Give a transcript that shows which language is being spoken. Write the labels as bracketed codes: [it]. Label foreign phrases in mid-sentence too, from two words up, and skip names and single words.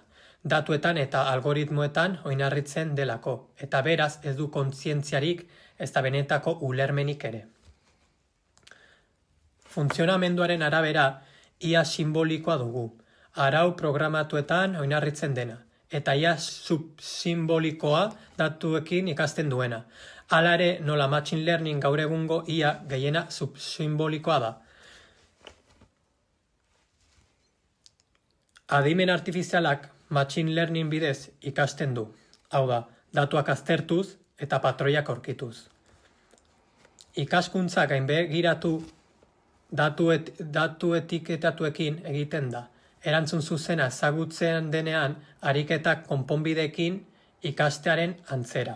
[eu] Datuetan eta algoritmoetan oinarritzen delako, eta beraz ez du kontzientziarik ez da benetako ulermenik ere. Funtzionamenduaren arabera ia simbolikoa dugu, arau programatuetan oinarritzen dena, eta ia subsimbolikoa datuekin ikasten duena. Hala ere, nola [en] machine learning [eu] gaur egungo ia gehiena subsimbolikoa da. Adimen artifizialak [en] machine learning [eu] bidez ikasten du, hau da, datuak aztertuz eta patroiak aurkituz. Ikaskuntza gainbegiratu datu etiketatuekin egiten da. Erantzun zuzena ezagutzen denean, ariketak konponbideekin ikastearen antzera.